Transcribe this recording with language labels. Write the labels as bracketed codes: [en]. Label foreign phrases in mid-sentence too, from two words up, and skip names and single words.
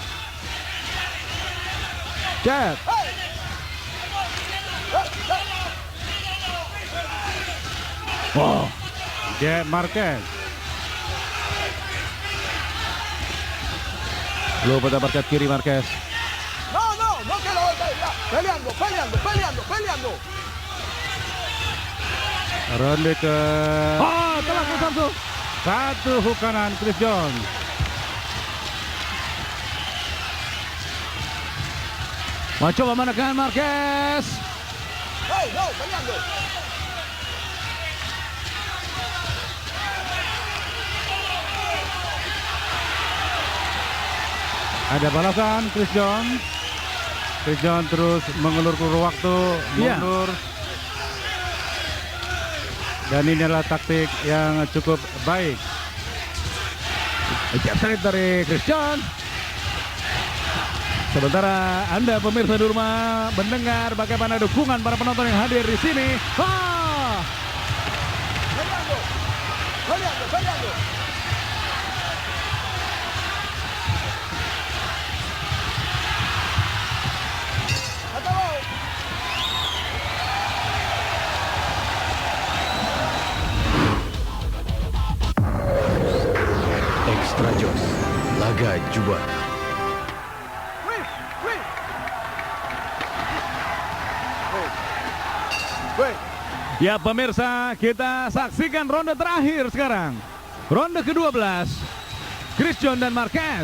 [id] Cek. Wow. Jeb Marquez. Luput uppercut kiri Marquez. [es] No que lo golpee, ya. Peleando. [id] Ronde ke Oh, telah Bung Samsul. 1 hook kanan Chris John. Mencoba menekan Marquez. [es] Hey, no, peleando. [id] Ada balasan Chris John. Chris John terus mengelur-elur waktu, Iya. mundur. Dan ini adalah taktik yang cukup baik. [en] Jab straight [id] dari Chris John. Sementara Anda pemirsa di rumah mendengar bagaimana dukungan para penonton yang hadir di sini. [es] Peleando. Acabó. [id] Extra Jos, laga juara. Wait. Ya pemirsa, kita saksikan ronde terakhir sekarang. Ronde ke-12. Chris John dan Marquez.